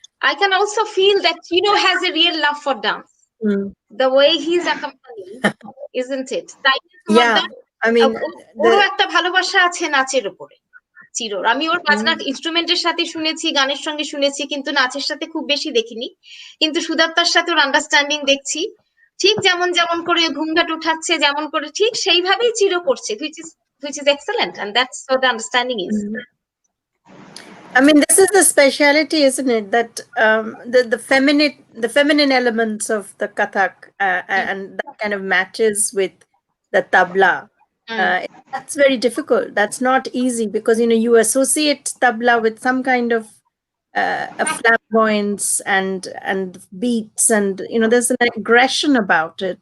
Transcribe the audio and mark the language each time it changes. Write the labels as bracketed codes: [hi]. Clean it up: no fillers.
[en] I can also feel that Chino has a real love for dance. The way he's accompanying, isn't it? Yeah, I mean, [bn] ওরও একটা ভালোবাসা আছে নাচের উপরে। চিরর। আমি ওর বাজনার ইনস্ট্রুমেন্টের সাথে শুনেছি, গানের সঙ্গে শুনেছি, কিন্তু নাচের সাথে খুব বেশি দেখিনি। কিন্তু সুদাত্তার সাথে ওর আন্ডারস্ট্যান্ডিং দেখছি, ঠিক যেমন যেমন করে ঘুমঘাট উঠাচ্ছে, যেমন করে ঠিক সেইভাবেই চির করছে, [en] which is excellent, and that's what the understanding is. I mean, this is the speciality, isn't it? That the feminine elements of the Kathak and that kind of matches with the tabla. That's very difficult. That's not easy because you associate tabla with some kind of a flamboyance and beats, and there's an aggression about it.